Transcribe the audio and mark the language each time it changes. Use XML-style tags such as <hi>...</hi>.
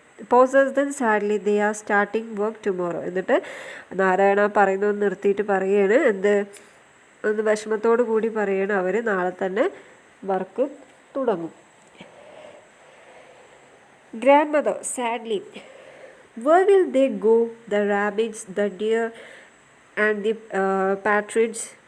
<en>Pauses, then sadly they are starting work tomorrow.</en> <ml>എന്നിട്ട് നാരായണ പറയുന്നത് നിർത്തിയിട്ട് പറയുകയാണ്, എന്ത് ഒന്ന് വിഷമത്തോടു കൂടി പറയുകയാണ്, അവർ നാളെ തന്നെ വർക്ക് തുടങ്ങും.</ml> <en>Grandmother sadly, where will they go, the rabbits, the deer and the partridge?</en>